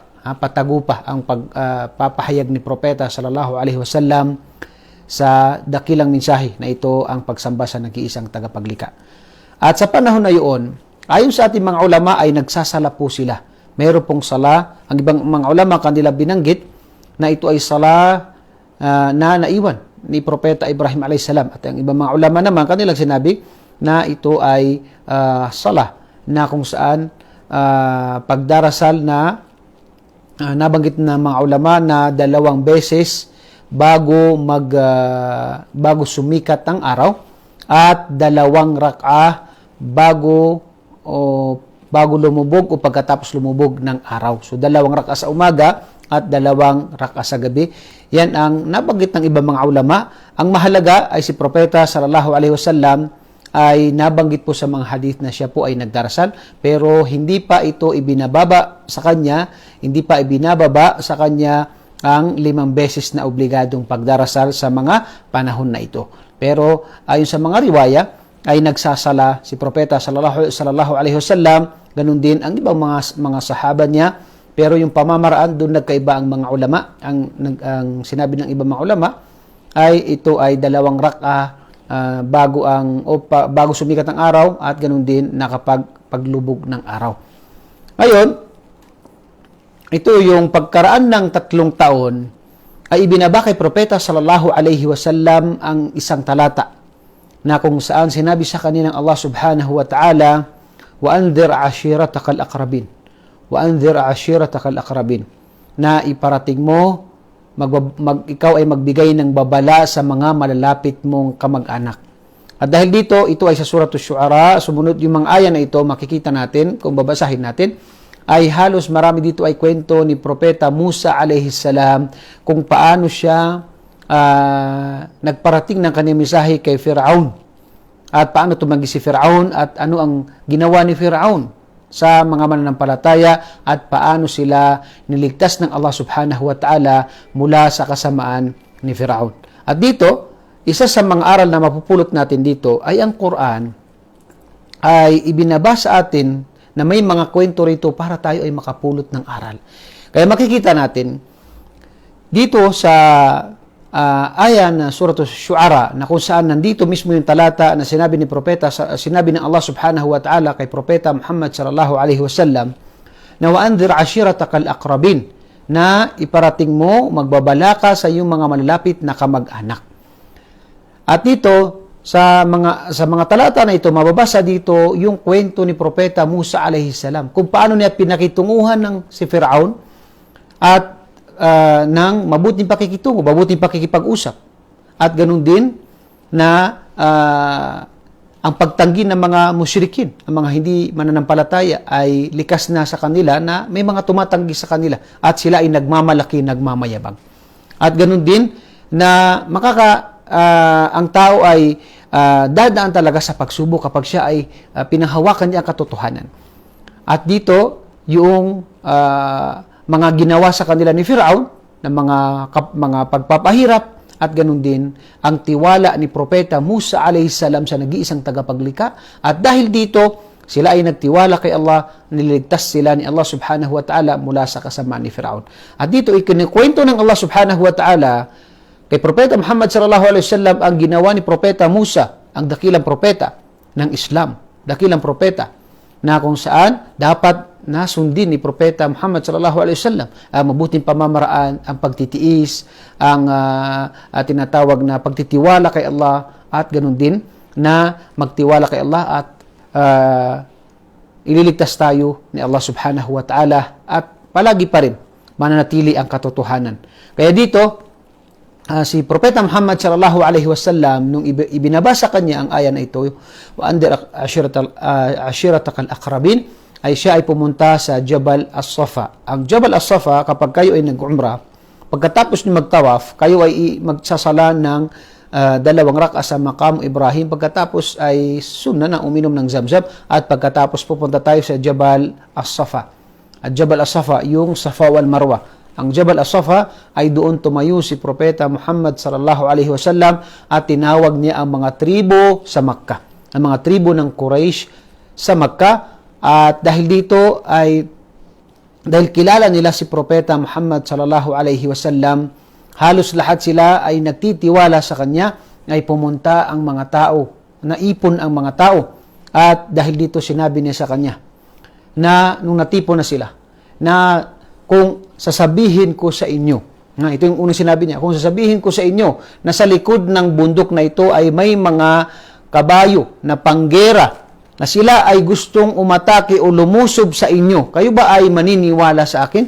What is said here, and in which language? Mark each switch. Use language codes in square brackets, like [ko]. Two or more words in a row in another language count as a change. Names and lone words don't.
[tl] Patago pa ang pagpapahayag ni Propeta [ar] صلى الله عليه وسلم [tl] sa dakilang mensahe na ito ang pagsamba sa nag-iisang tagapaglikha. At sa panahon na iyon, ayon sa ating mga ulama ay nagsasala po sila. Mayroon pong sala, ang ibang mga ulama kanila binanggit na ito ay sala na naiwan ni Propeta Ibrahim [ar] عليه السلام, [tl] at ang ibang mga ulama naman kanilang sinabi na ito ay sala na kung saan pagdarasal na nabanggit na mga ulama na 2 beses bago sumikat ang araw at 2 rak'ah bago lumubog o pagkatapos lumubog ng araw. So 2 rak'ah sa umaga at 2 rak'ah sa gabi. Yan ang nabanggit ng ibang mga ulama. Ang mahalaga ay si Propeta [ar] صلى الله عليه وسلم [tl] ay nabanggit po sa mga hadith na siya po ay nagdarasal, pero hindi pa ito ibinababa sa kanya ang 5 beses na obligadong pagdarasal sa mga panahon na ito. Pero ayon sa mga riwaya ay nagsasala si Propeta [ar] صلى الله عليه وسلم, [tl] ganun din ang ibang mga sahaba niya, pero yung pamamaraan doon nagkaiba ang mga ulama. Ang sinabi ng ibang mga ulama ay ito ay 2 rak'ah bago sumikat ang araw at ganun din paglubog ng araw. Ngayon, ito yung pagkaraan ng 3 taon ay ibinaba kay Propeta [ar] صلى الله عليه وسلم [tl] ang isang talata na kung saan sinabi sa kanya ng Allah [ar] سبحانه وتعالى, وأنذر عشيرتك الأقربين, [tl] na iparating mo, ikaw ay magbigay ng babala sa mga malalapit mong kamag-anak. At dahil dito, ito ay sa Suratul Syu'ara, sumunod yung mga aya na ito, makikita natin, kung babasahin natin, ay halos marami dito ay kwento ni Propeta Musa [ar] عليه السلام [tl] kung paano siya nagparating ng kanyang mensahe kay Firaun. At paano tumanggi si Firaun at ano ang ginawa ni Firaun sa mga mananampalataya at paano sila niligtas ng Allah [ar] سبحانه وتعالى [tl] mula sa kasamaan ni Firaun. At dito, isa sa mga aral na mapupulot natin dito ay ang Quran ay ibinaba sa atin na may mga kwento rito para tayo ay makapulot ng aral. Kaya makikita natin dito sa aya na Suratul Syu'ara na kung saan nandito mismo yung talata na sinabi ng Allah [ar] سبحانه وتعالى [tl] kay Propeta Muhammad [ar] صلى الله عليه وسلم [tl] na [ar] وأنذر عشيرتك الأقربين, [tl] na iparating mo, magbabala ka sa iyong mga malalapit na kamag-anak. At dito sa mga talata na ito mababasa dito yung kwento ni Propeta Musa [ar] عليه السلام [tl] kung paano niya pinakitunguhan ng si Firaun at ng mabuting pakikitungo, mabuting pakikipag-usap. At ganun din na ang pagtanggi ng mga musyrikin, ang mga hindi mananampalataya ay likas na sa kanila na may mga tumatanggi sa kanila at sila ay nagmamalaki, nagmamayabang. At ganun din na ang tao ay dadaan talaga sa pagsubok kapag siya ay pinanghawakan niya ang katotohanan. At dito, yung mga ginawa sa kanila ni Firaun, ng mga pagpapahirap at ganun din ang tiwala ni Propeta Musa [ar] عليه السلام [tl] sa nag-iisang tagapaglikha. At dahil dito, sila ay nagtiwala kay Allah, niligtas sila ni Allah [ar] سبحانه وتعالى [tl] mula sa kasamaan ni Firaun. At dito ikinikwento ng Allah [ar] سبحانه وتعالى [tl] kay Propeta Muhammad [ar] صلى الله عليه وسلم [tl] ang ginawa ni Propeta Musa, ang dakilang propeta ng Islam, dakilang propeta na kung saan dapat nasundin ni Propeta Muhammad [ar] صلى الله عليه وسلم [tl] ang mabuting pamamaraan, ang pagtitiis, ang tinatawag na pagtitiwala kay Allah, at ganun din na magtiwala kay Allah at ililigtas tayo ni Allah [ar] سبحانه وتعالى [tl] at palagi pa rin mananatili ang katotohanan. Kaya dito, si Propeta Muhammad [ar] صلى الله عليه وسلم [tl] nung ibinabasa kanya ang aya na ito, [ar] وأنذر عشيرتك الأقربين, [tl] ay siya ay pumunta sa Jabal As-Safa. Ang Jabal As-Safa, kapag kayo ay nag-umrah, pagkatapos ni magtawaf, kayo ay magsasala ng 2 rak'a sa Maqam Ibrahim, pagkatapos ay sunna na uminom ng Zamzam, at pagkatapos pupunta tayo sa Jabal As-Safa. At Jabal As-Safa, yung Safa wal Marwa. Ang Jabal As-Safa ay doon tumayo si Propeta Muhammad [ar] صلى الله عليه وسلم [tl] at tinawag niya ang mga tribo sa Makkah, ang mga tribo ng Quraysh sa Makkah. At dahil dito ay dahil kilala nila si Propeta Muhammad [ar] صلى الله عليه وسلم, [tl] halos lahat sila ay nagtitiwala sa kanya, ay pumunta ang mga tao, naipon ang mga tao. At dahil dito sinabi niya sa kanya na nung natipon na sila, na kung sasabihin ko sa inyo, ito yung unang sinabi niya, kung sasabihin ko sa inyo na sa likod ng bundok na ito ay may mga kabayo na panggera na sila ay gustong umatake o lumusob sa inyo, kayo ba ay maniniwala sa akin?